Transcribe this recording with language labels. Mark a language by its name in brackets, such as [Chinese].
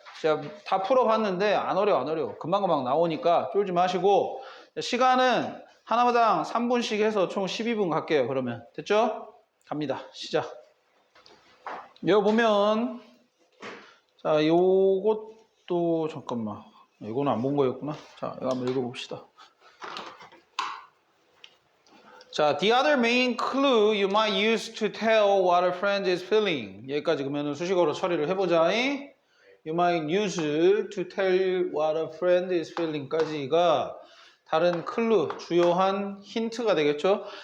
[Korean] 제가 다 풀어봤는데 안 어려워. 금방금방 나오니까 쫄지 마시고 시간은 하나마당 3분씩 해서 총 12분 갈게요. 그러면 됐죠? 갑니다. 시작. 여기 보면 자, 요것도 잠깐만. 이거는 안 본 거였구나. 자, 이거 한번 읽어봅시다. [English] 자, the other main clue you might use to tell what a friend is feeling. [Korean] 여기까지 그러면 수식어로 처리를 해보자. [English] You might use to tell what a friend is feeling [Korean] 까지가 다른 클루, 주요한 힌트가 되겠죠.